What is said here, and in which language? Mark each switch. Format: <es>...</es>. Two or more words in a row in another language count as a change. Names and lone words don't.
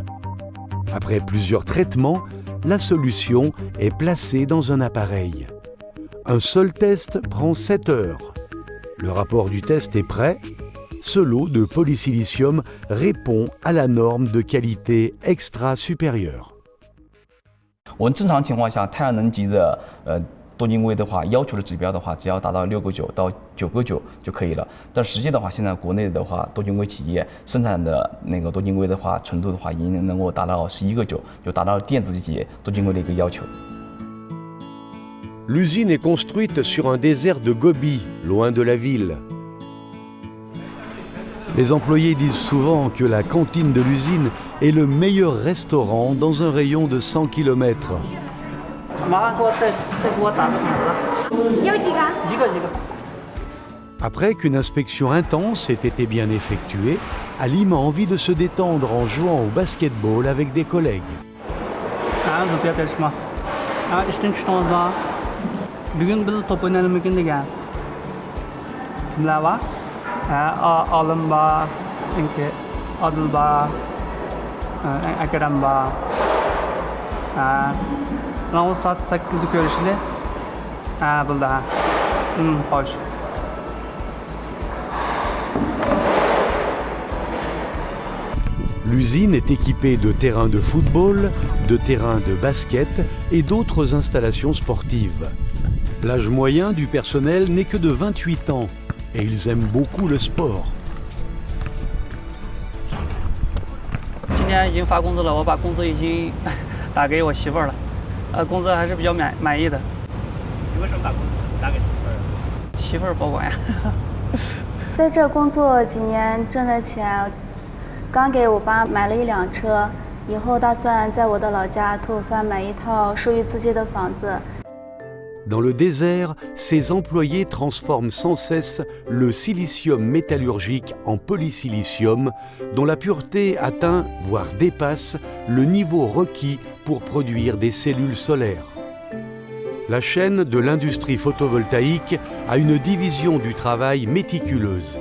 <fr>Après plusieurs traitements, la solution est placée dans un appareil. Un seul test prend 7 heures. Le rapport du test est prêt. Ce lot de polysilicium répond à la norme de qualité extra supérieure.</fr> <zh>我们正常情况下，太阳能级的多晶硅的话，要求的指标的话，只要达到6个9到9个9就可以了。但实际的话，现在国内的话，多晶硅企业生产的那个多晶硅的话，纯度的话，已经能够达到11个9，就达到电子企业多晶硅的一个要求。</zh> <fr>L'usine est construite sur un désert de Gobi, loin de la ville. Les employés disent souvent que la cantine de l'usine est le meilleur restaurant dans un rayon de 100 km. Après qu'une inspection intense ait été bien effectuée, Alim a envie de se détendre en jouant au basketball avec des collègues.</fr> <uz>Bugün biz top oynayalım mümkün degan. Kimlar bor? Olim bor, Odil bor, Akram bor. Mana soat 8da ko'rishdi. Bo'ldi. Xo'sh.</uz> <fr>L'usine est équipée de terrains de football, de terrains de basket et d'autres installations sportives. L'âge moyen du personnel n'est que de 28 ans et ils aiment beaucoup le sport.</fr> <zh>今天已经发工资了，我把工资已经打给我媳妇儿了，工资还是比较满意的。你为什么把工资打给媳妇儿？媳妇儿保管呀。在这工作几年挣的钱，刚给我爸买了1辆车，以后打算在我的老家吐蕃买一套属于自己的房子。</zh> <fr>Dans le désert, ces employés transforment sans cesse le silicium métallurgique en polysilicium, dont la pureté atteint, voire dépasse, le niveau requis pour produire des cellules solaires. La chaîne de l'industrie photovoltaïque a une division du travail méticuleuse.</fr>